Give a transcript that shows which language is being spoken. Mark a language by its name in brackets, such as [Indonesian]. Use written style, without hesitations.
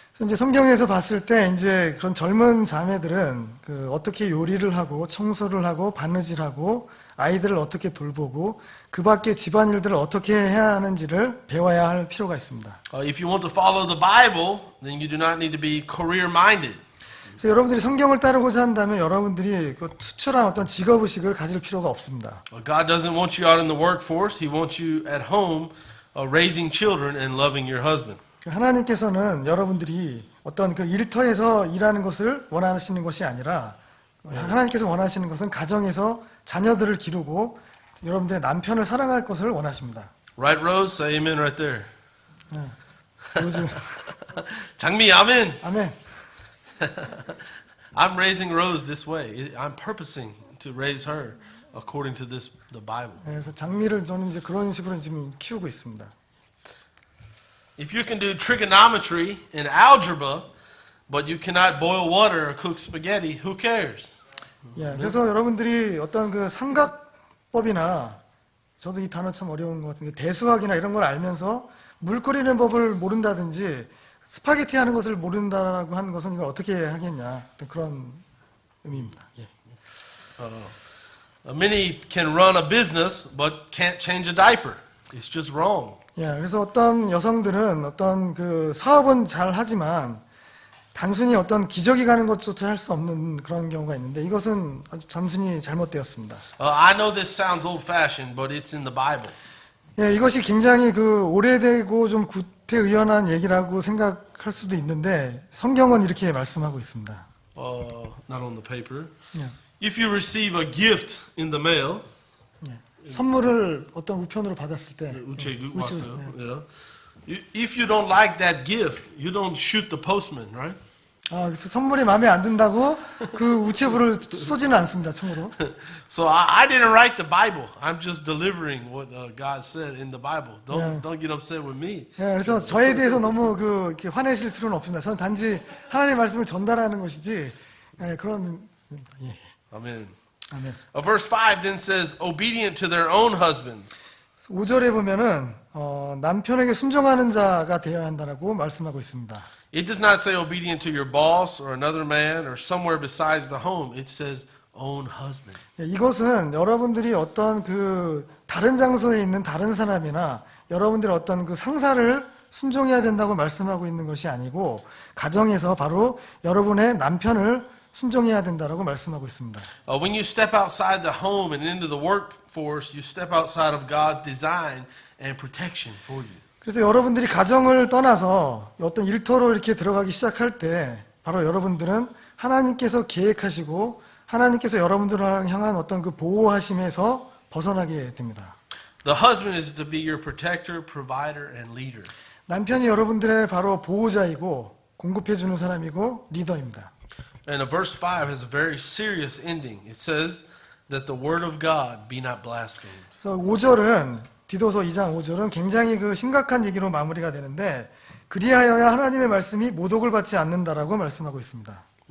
[Korean] 이제 성경에서 봤을 때 이제 그런 젊은 자매들은 그 어떻게 요리를 하고 청소를 하고 바느질하고 아이들을 어떻게 돌보고 그 밖에 집안일들을 어떻게 해야 하는지를 배워야 할 필요가 있습니다. [English] If you want to follow the Bible, then you do not need to be career-minded. [Korean] 그래서 여러분들이 성경을 따르고자 한다면 여러분들이 그 수출한 어떤 직업의식을 가질 필요가 없습니다. [English] God doesn't want you out in the workforce. He wants you at home raising children and loving your husband. [Korean] 하나님께서는 여러분들이 어떤 그 일터에서 일하는 것을 원하시는 것이 아니라 하나님께서 원하시는 것은 가정에서 자녀들을 기르고 여러분들의 남편을 사랑할 것을 원하십니다. [English] Right, Rose? Say amen right there. [Korean] 요즘 장미, 아멘. 아멘. [English] I'm raising Rose this way. I'm purposing to raise her according to the Bible. [Korean] 그래서 장미를 저는 이제 그런 식으로 지금 키우고 있습니다. [English] If you can do trigonometry and algebra, but you cannot boil water or cook spaghetti, who cares? [Korean] 예, 그래서 여러분들이 어떤 그 삼각법이나 저도 이 단어 참 어려운 것 같은데 대수학이나 이런 걸 알면서 물 끓이는 법을 모른다든지 스파게티 하는 것을 모른다라고 하는 것은 이걸 어떻게 하겠냐 그런 의미입니다. 예. [English] Many can run a business but can't change a diaper. It's just wrong. [Korean] 예, 그래서 어떤 여성들은 어떤 그 사업은 잘 하지만 단순히 어떤 기저귀 가는 것조차 할 수 없는 그런 경우가 있는데 이것은 아주 단순히 잘못되었습니다. [English] I know this sounds old-fashioned, but it's in the Bible. [Korean] 예, 이것이 굉장히 그 오래되고 좀 구태의연한 얘기라고 생각할 수도 있는데 성경은 이렇게 말씀하고 있습니다. [English] Not on the paper. [Korean] 예, [English] If you receive a gift in the mail, [Korean] 선물을 어떤 우편으로 받았을 때 우체국 우체국, 왔어요. 예. [English] Yeah. If you don't like that gift, you don't shoot the postman, right? [Korean] 그래서 선물이 마음에 안 든다고 그 우체부를 쏘지는 않습니다, 총으로. [English] So I didn't write the Bible. I'm just delivering what God said in the Bible. Don't get upset with me. [Korean] 예, 그래서 저에 대해서 너무 이렇게 화내실 필요는 없습니다. 저는 단지 하나님의 말씀을 전달하는 것이지 그런 예. [English] Amen. [Korean] 아멘. [English] Verse 5 then says, obedient to their own husbands. [Korean] 5절에 보면은 남편에게 순종하는 자가 되어야 한다라고 말씀하고 있습니다. [English] It does not say obedient to your boss or another man or somewhere besides the home. It says own husband. [Korean] 예, 이것은 여러분들이 어떤 그 다른 장소에 있는 다른 사람이나 여러분들의 어떤 그 상사를 순종해야 된다고 말씀하고 있는 것이 아니고 가정에서 바로 여러분의 남편을 순종해야 된다라고 말씀하고 있습니다. [English] When you step outside the home and into the workforce, you step outside of God's design and protection for you. [Korean] 그래서 여러분들이 가정을 떠나서 어떤 일터로 이렇게 들어가기 시작할 때 바로 여러분들은 하나님께서 계획하시고 하나님께서 여러분들을 향한 어떤 그 보호하심에서 벗어나게 됩니다. [English] The husband is to be your protector, provider, and leader. [Korean] 남편이 여러분들의 바로 보호자이고 공급해주는 사람이고 리더입니다. [English] And verse 5 has a very serious ending. It says that the word of God be not blasphemed. [Korean] 그래서 5절은 디도서 2장 5절은 굉장히 그 심각한 얘기로 마무리가 되는데 그리하여야 하나님의 말씀이 모독을 받지 않는다라고 말씀하고 있습니다.